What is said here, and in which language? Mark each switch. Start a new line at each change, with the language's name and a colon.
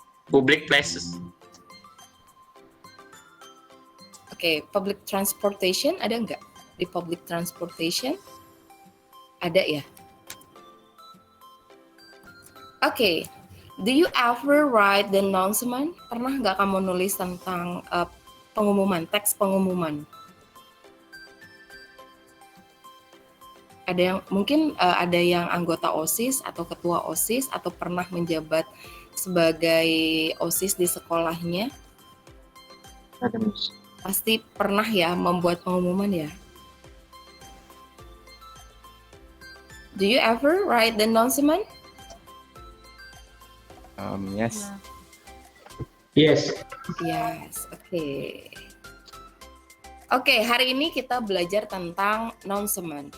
English: Public places.
Indonesian: Oke, public transportation ada nggak? Di public transportation? Ada ya?
English: Oke, do you ever write the announcement?
Indonesian: Pernah nggak kamu nulis tentang pengumuman, teks pengumuman? Ada yang mungkin ada yang anggota OSIS atau ketua OSIS atau pernah menjabat sebagai OSIS di sekolahnya? Ada, Miss. Pasti pernah ya membuat pengumuman ya?
English: Do you ever write the announcement? Yes. Yes. Yes, oke.
Indonesian: Oke, hari ini kita belajar tentang announcement.